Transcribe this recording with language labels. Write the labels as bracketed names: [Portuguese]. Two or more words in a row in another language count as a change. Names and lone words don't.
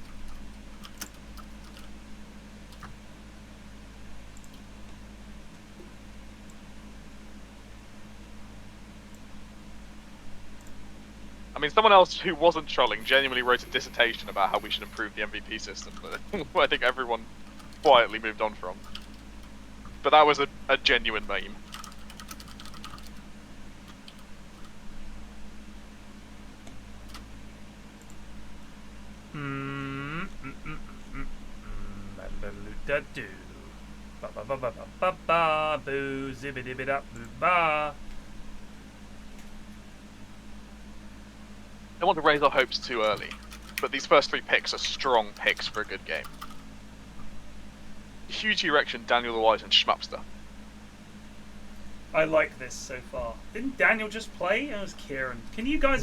[English] I mean, someone else who wasn't trolling genuinely wrote a dissertation about how we should improve the MVP system, but I think everyone quietly moved on from. But that was a genuine meme. Da-do. Ba-ba-ba-ba-ba-ba, boo, zibbidi-bida-boo-ba. I don't want to raise our hopes too early, but these first 3 picks are strong picks for a good game. HUE.G.Rection, Daniel the Wise, and Schmupster. I like this so far. Didn't Daniel just play? It was Kieran. Can you guys all